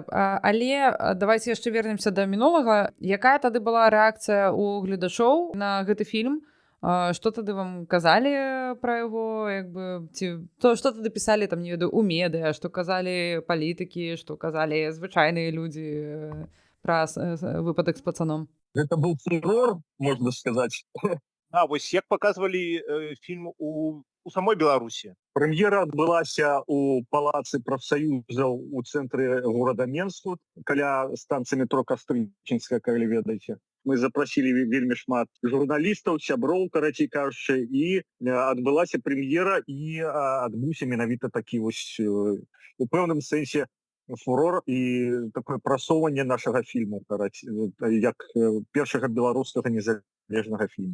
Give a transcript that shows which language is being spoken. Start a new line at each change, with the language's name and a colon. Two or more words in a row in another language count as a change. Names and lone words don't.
Belarusian: Але давайте яшчэ вернемся да мінулага. Якая тады была рэакцыя ў гледачоў на гэты фільм? Што тады вам казалі пра яго, як бы, ці што тады пісалі, там, не ведаю, у медыа, што казалі палітыкі, што казалі звычайныя людзі пра выпадак з пацаном?
Russian: Это был фурор, можно сказать.
Belarusian: А вось як паказвалі фільм у самой Беларусі? Прэм'ера адбылася ў палацы прафсаюзаў у цэнтры горада Менску, каля станцыі метро Кастрычынская, калі ведаеце. Мы запрасілі вельмі шмат журналістаў, сяброў, карацей кажучы, і адбылася прэм'ера, і адбыўся менавіта такі вось у пэўным сэнсе фурор і такое прасоўванне нашага фільму, як першага беларускага незалежнага фільму.